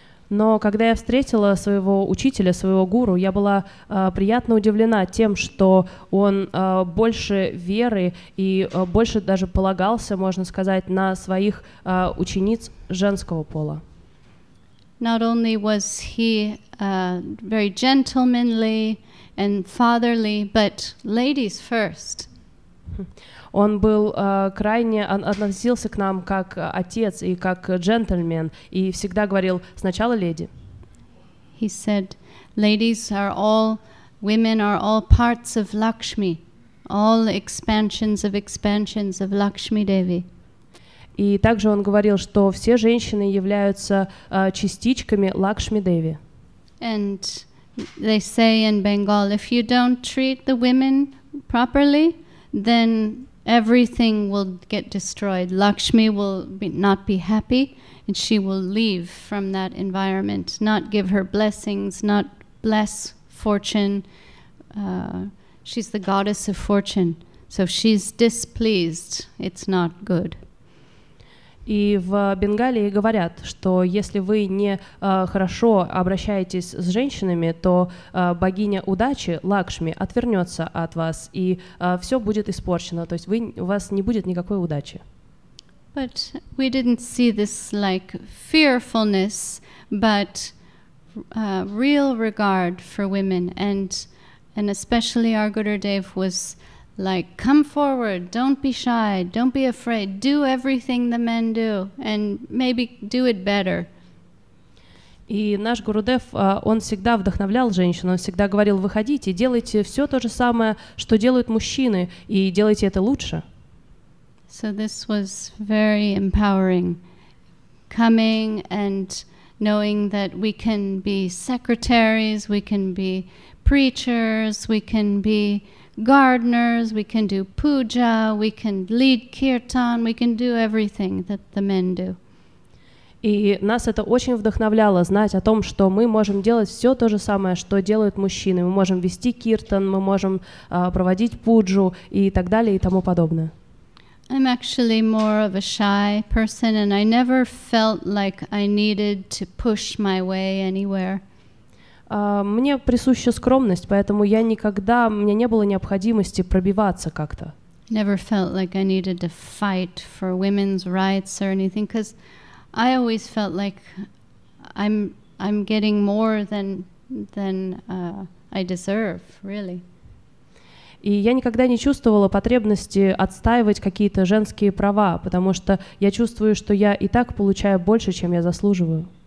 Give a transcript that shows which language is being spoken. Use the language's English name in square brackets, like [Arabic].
[Russian] Но когда я встретила своего учителя, своего гуру, я была приятно удивлена тем, что он больше веры и больше даже полагался, можно сказать, на своих учениц женского пола. [English] not only was he very gentlemanly and fatherly, but ladies first. [Russian] Он был крайне, относился к нам как отец и как джентльмен, и всегда говорил сначала леди. [English] He said, women are all parts of Lakshmi, all expansions of Lakshmi Devi. [Russian] И также он говорил, что все женщины являются частичками Лакшми Деви. [English] And they say in Bengal, if you don't treat the women properly, then everything will get destroyed. Lakshmi will not be happy, and she will leave from that environment, not give her blessings, not bless fortune. She's the goddess of fortune. So if she's displeased, it's not good. [Russian] И в Бенгалии говорят, что если вы не хорошо обращаетесь с женщинами, то богиня удачи, Лакшми, отвернется от вас, и все будет испорчено, то есть у вас не будет никакой удачи. [English] But we didn't see this like fearfulness, but real regard for women, and especially our Gurudev was like, come forward, don't be shy, don't be afraid, do everything the men do, and maybe do it better. [Russian] И наш Гурудев, он всегда вдохновлял женщин, он всегда говорил, выходите, делайте все то же самое, что делают мужчины, и делайте это лучше. [English] So this was very empowering, coming and knowing that we can be secretaries, we can be preachers, we can be gardeners, we can do puja, we can lead kirtan, we can do everything that the men do. [Russian] И нас это очень вдохновляло, знать о том, что мы можем делать все то же самое, что делают мужчины. Мы можем вести киртан, мы можем проводить пуджу и так далее и тому подобное. [English] I'm actually more of a shy person, and I never felt like I needed to push my way anywhere. [Russian] Мне присуща скромность, поэтому у меня не было необходимости пробиваться как-то. [English] Never felt like I needed to fight for women's rights or anything, because I always felt like I'm getting more than I deserve, really. [Russian] И я никогда не чувствовала потребности отстаивать какие-то женские права, потому что я чувствую, что я и так получаю больше, чем я заслуживаю.